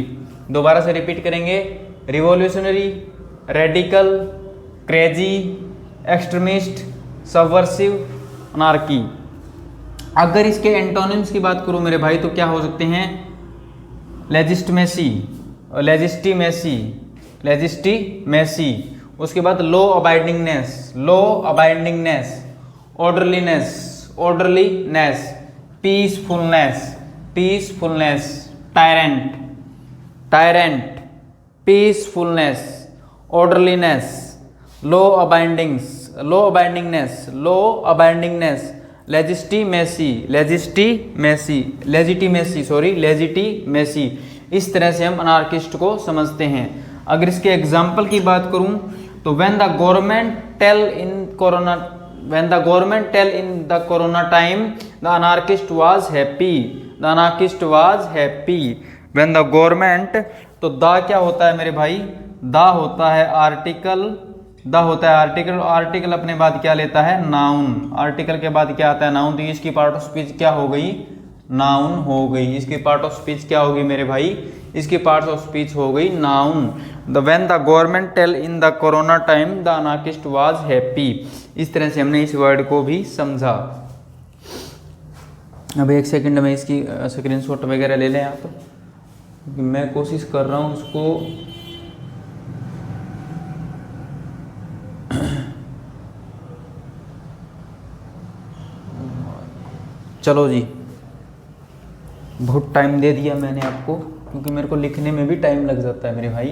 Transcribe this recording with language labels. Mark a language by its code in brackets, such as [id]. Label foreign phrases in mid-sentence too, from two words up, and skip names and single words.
[hi] दोबारा से रिपीट करेंगे, [en] revolutionary, radical, crazy, extremist, subversive, anarchy. [hi] अगर इसके एंटोनिम्स की बात करूं मेरे भाई तो क्या हो सकते हैं? [en] legistimacy, legistimacy, legistimacy. [hi] उसके बाद [en] law abidingness, law abidingness, orderliness, orderliness, peacefulness, peacefulness, tyrant, tyrant, peacefulness, orderliness, law abidings, law abidingness, law abidingness, legistimacy, legistimacy, legitimacy, sorry legitimacy. [hi] इस तरह से हम अनार्किस्ट को समझते हैं। अगर इसके एग्जाम्पल की बात करूं तो [en] when the government tell in corona, when the government tell in the corona time the anarchist was happy, the anarchist was happy. when the government, [hi] तो द क्या होता है मेरे भाई? द होता है आर्टिकल, द होता है आर्टिकल, आर्टिकल अपने बाद क्या लेता है? नाउन। आर्टिकल के बाद क्या आता है? नाउन। तो इसकी [en] part of speech [hi] क्या हो गई? नाउन हो गई। इसकी [en] part of speech [hi] क्या होगी मेरे भाई? इसकी [en] part of speech [hi] हो गई नाउन। [en] the when the government tell in the corona time the anarchist was happy. [hi] इस तरह से हमने इस वर्ड को भी समझा। अब एक सेकंड में इसकी स्क्रीनशॉट वगैरह ले लें आप, मैं कोशिश कर रहा हूँ उसको। चलो जी, बहुत टाइम दे दिया मैंने आपको, क्योंकि मेरे को लिखने में भी टाइम लग जाता है मेरे भाई।